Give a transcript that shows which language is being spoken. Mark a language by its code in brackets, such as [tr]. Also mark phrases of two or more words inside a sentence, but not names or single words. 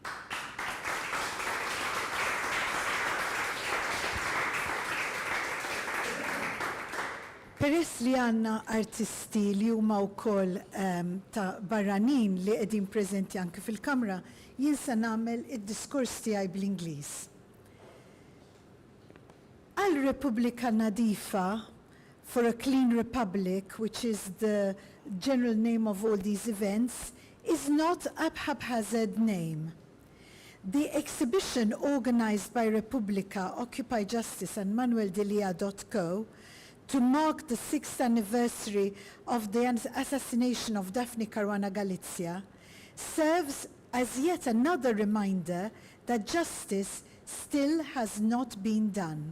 [mt] Peress li għanna artisti li huma wkoll ta' barranin li qegħdin preżenti anke fil-kamra, jien se nagħmel id-diskors tiegħi bl-Ingliż. Għal-Repubblika Nadifa, [en] for a clean republic, which is the general name of all these events, is not a haphazard name. The exhibition organized by Repubblika, Occupy Justice and ManuelDelia.co to mark the 6th anniversary of the assassination of Daphne Caruana Galizia serves as yet another reminder that justice still has not been done.